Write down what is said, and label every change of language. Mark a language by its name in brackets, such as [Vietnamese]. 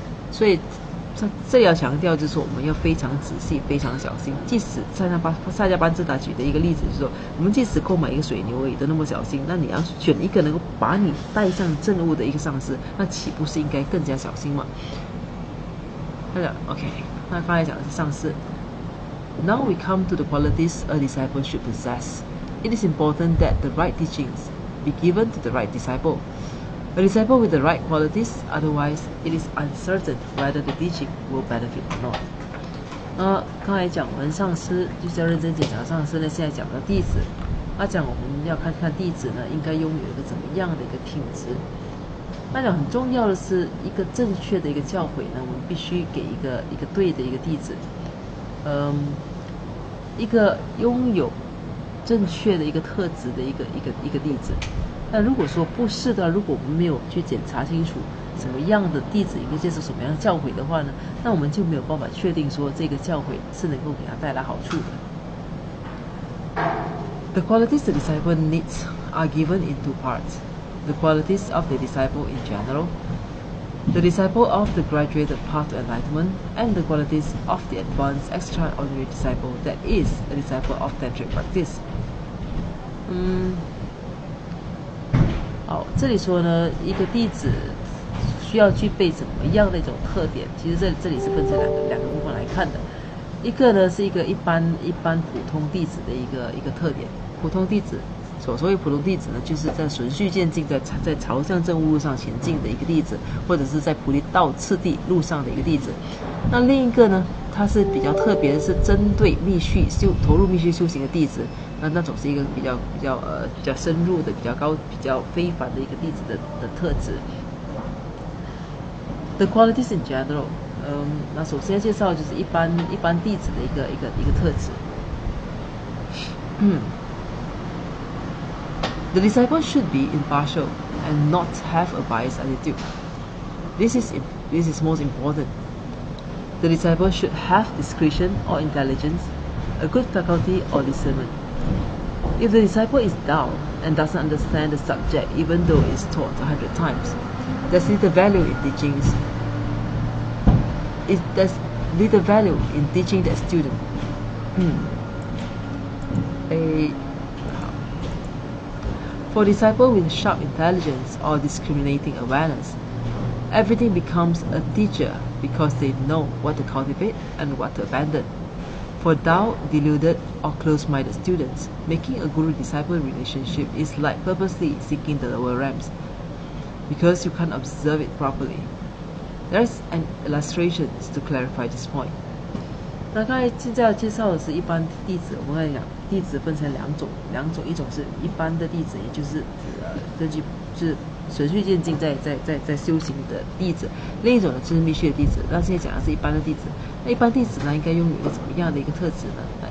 [Chinese] 所以这里要强调就是说，我们要非常仔细、非常小心。即使萨迦班智达举的一个例子就是说，我们即使购买一个水牛也都那么小心，那你要选一个能够把你带上正路的一个上司，那岂不是应该更加小心吗？OK， 那刚才讲的是上司。 [English] Now we come to the qualities a disciple should possess. It is important that the right teachings be given to the right disciple. A disciple with the right qualities, otherwise it is uncertain whether the teaching will benefit or not. [Chinese] 刚才讲完上司，就是要认真检查上司呢。现在讲到弟子，讲我们要看弟子呢，应该拥有一个怎么样的一个品质。讲很重要的是一个正确的一个教诲呢，我们必须给一个对的一个弟子，一个拥有正确的一个特质的一个弟子。那如果说不是的，如果我们没有去检查清楚什么样的弟子应该接受什么样的教诲的话呢，那我们就没有办法确定说这个教诲是能够给他带来好处的。 [English] The qualities the disciple needs are given in two parts. The qualities of the disciple in general, the disciple of the graduated path to enlightenment, and the qualities of the advanced extraordinary disciple that is a disciple of tantric practice. [Chinese] 好，这里说呢，一个弟子需要具备怎么样的一种特点？其实这里是分成两个部分来看的。一个呢是一般普通弟子的一个特点。普通弟子，所谓普通弟子呢，就是在循序渐进，在朝向正悟路上前进的一个弟子，或者是在菩提道次第路上的一个弟子。那另一个呢，它是比较特别的，是针对投入密续修行的弟子。那种是一个比较深入的、比较非凡的一个弟子的特质。 [English] The qualities in general， [Chinese] 那首先介绍就是一般弟子的一个特质。 [English] The disciple should be impartial and not have a biased attitude. This is most important. The disciple should have discretion or intelligence, a good faculty or discernment. If the disciple is dull and doesn't understand the subject even though it's taught 100 times, there's little value in teachings. There's little value in teaching that student. For disciple with sharp intelligence or discriminating awareness, everything becomes a teacher because they know what to cultivate and what to abandon. For dull, deluded, or close-minded students, making a guru-disciple relationship is like purposely seeking the lower realms, because you can't observe it properly. There's an illustration to clarify this point. [Chinese] 那刚才现在要介绍的是一般弟子，我们刚才讲弟子分成两种，一种是一般的弟子，也就是根据就是循序渐进在修行的弟子，另一种呢就是密续的弟子。那现在讲的是一般的弟子。那一般弟子呢，应该拥有一个怎么样的一个特质呢？